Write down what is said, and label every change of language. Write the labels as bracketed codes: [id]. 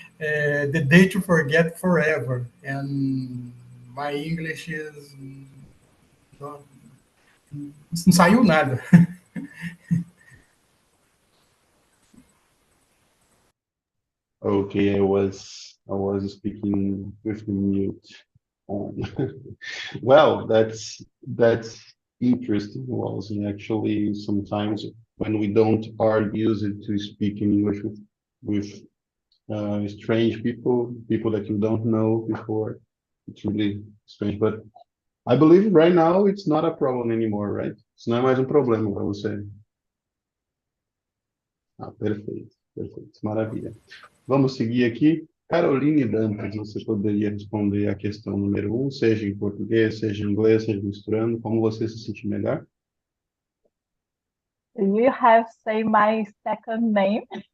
[en] The day to forget forever. And my English is [pt] não, não saiu nada. [en] Okay, I was speaking with the mute on. Well, that's interesting, Walls. Actually, sometimes when we don't are used to speak in English with strange people that you don't know before, it's really strange. But I believe right now it's not a problem anymore, right? [pt] Isso não é mais um problema para você. Ah, perfeito, perfeito, maravilha. Vamos seguir aqui. Caroline Dantas, você poderia responder a questão número 1, seja em português, seja em inglês, seja misturando, como você se sentir melhor? [en] You have say my second name.